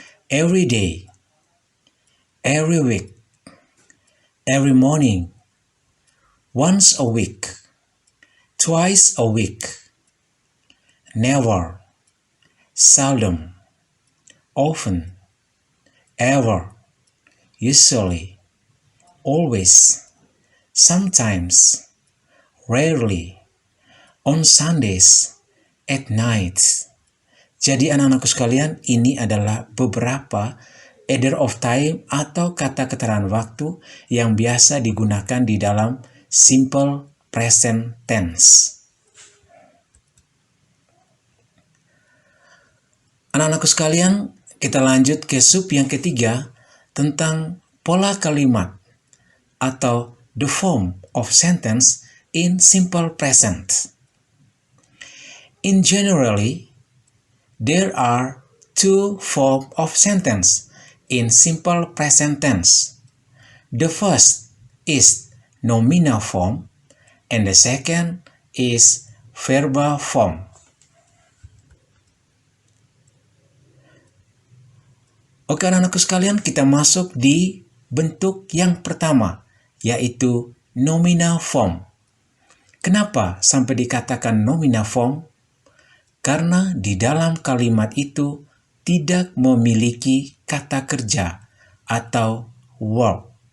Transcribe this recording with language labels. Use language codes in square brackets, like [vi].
[en] Every day, every week, every morning, once a week, twice a week, never, seldom, often, ever, usually, always, sometimes, rarely, on Sundays, at night. [id] Jadi anak-anakku sekalian, ini adalah beberapa adverb of time atau kata keterangan waktu yang biasa digunakan di dalam simple present tense. Anak-anakku sekalian, kita lanjut ke sub yang ketiga tentang pola kalimat atau [en] the form of sentence in simple present. In generally, there are two forms of sentence in simple present tense. The first is nominal form and the second is verbal form. [id] Oke anak-anakku sekalian, kita masuk di bentuk yang pertama, yaitu nominal form. Kenapa sampai dikatakan nominal form? Karena di dalam kalimat itu tidak memiliki kata kerja atau verb.